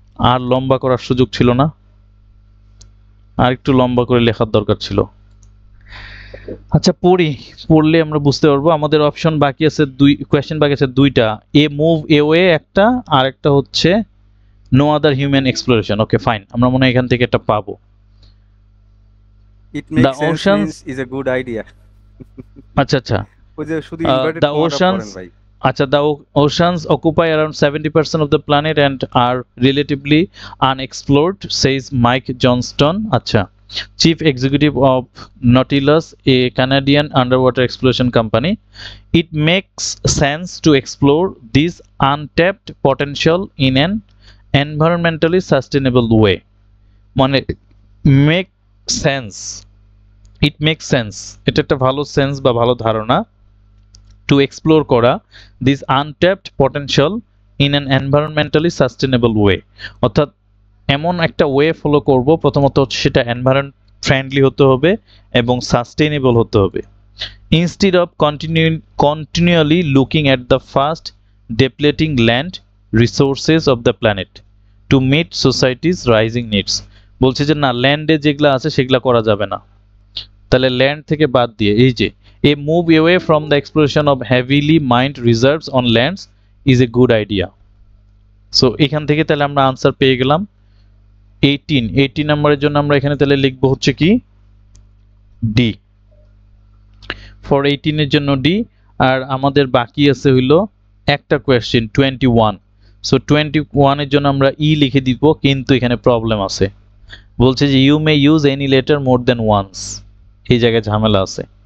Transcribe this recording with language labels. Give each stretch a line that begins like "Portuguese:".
Bangla: আর লম্বা করার সুযোগ ছিল না, আর একটু লম্বা করে লেখার দরকার ছিল। আচ্ছা পড়লে আমরা বুঝতে পারবো। আমাদের অপশন বাকি আছে কোয়েশ্চেন বাকি আছে দুইটা, এ মুভ এওয়ে একটা, আর একটা হচ্ছে no other human exploration. Okay fine, আমরা মনে হয় এখান থেকে এটা পাবো।
English: It makes sense means is a good idea.
Bangla: আচ্ছা ওই যে শুধু ইনভার্টেড কমাটা পড়েন ভাই।
English: আচ্ছা, the oceans occupy around 70% of the planet and are relatively unexplored, says Mike Johnston. আচ্ছা, Chief Executive of Nautilus, a Canadian underwater exploration company. It makes sense to explore this untapped potential in an environmentally sustainable way.
Bangla: মানে
English: make sense, it makes sense,
Bangla: এটা একটা ভালো sense বা ভালো ধারণা।
English: to explore
Bangla: করা
English: this untapped potential in an environmentally sustainable way,
Bangla: অর্থাৎ এমন একটা ওয়ে ফলো করব, প্রথমত সেটা এনভায়রনমেন্ট ফ্রেন্ডলি হতে হবে এবং সাস্টেইনেবল হতে হবে।
English: instead of continually looking at the fast depleting land resources of the planet to meet society's rising needs,
Bangla: বলছে যে না, ল্যান্ডে যেগুলা আছে সেগুলা করা যাবে না। তাহলে ল্যান্ড থেকে বাদ দিয়ে এই যে
English: a move away from the exploration of heavily mined reserves on lands is a good idea.
Bangla: So এখান থেকে তাহলে আমরা আনসার পেয়ে গেলাম 18 নম্বরের জন্য আমরা এখানে তাহলে লিখবো হচ্ছে কি ডি। ফর 18 এর জন্য ডি। আর আমাদের বাকি আছে হইলো একটা কোয়েশ্চেন 21। সো 21 এর জন্য আমরা ই লিখে দিব, কিন্তু এখানে প্রবলেম আছে, বলছে যে you may use any letter more then once. এই জায়গায় ঝামেলা আছে।